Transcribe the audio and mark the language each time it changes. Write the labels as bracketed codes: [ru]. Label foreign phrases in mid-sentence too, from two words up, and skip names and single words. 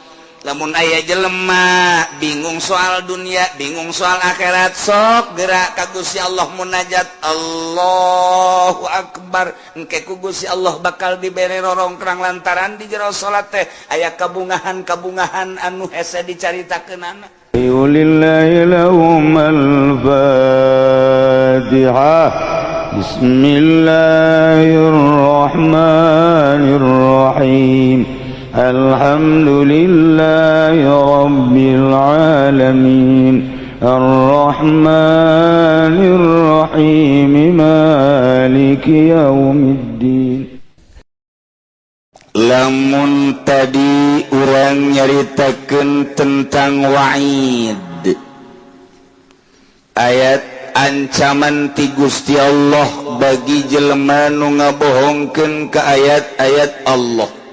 [su] Lamun aya jelema bingung soal dunia, bingung soal akhirat, sok gerak ka Gusti Allah munajat [ar] الله أكبر, [su] engke ku Gusti Allah bakal dibere rorongkrang lantaran di jero salat teh aya kabungahan-kabungahan anu hese dicaritakeunana. [ar] لله لهم الفاتحة. بسم الله الرحمن الرحيم. الحمد لله رب العالمين الرحمن الرحيم مالك يوم الدين. [su] Lamun tadi urang nyaritakeun tentang wa'id, ayat ancaman ti Gusti Allah bagi jelema nu ngabohongkeun ka ayat-ayat Allah.